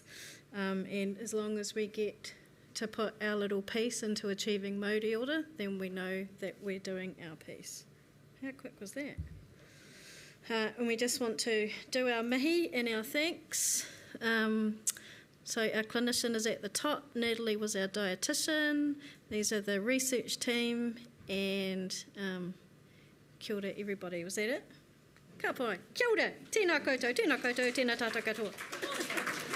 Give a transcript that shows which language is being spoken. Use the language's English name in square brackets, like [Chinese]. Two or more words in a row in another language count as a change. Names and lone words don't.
[English] And as long as we get to put our little piece into achieving Māori order, then we know that we're doing our piece. How quick was that? And we just want to do our mihi and our thanks. So our clinician is at the top. Natalie was our dietitian. These are the research team. [Māori] And kia ora, [English] everybody. Was that it? [Māori] Ka pai. Kia ora. Tēnā koutou, tēnā koutou, tēnā tātou katoa.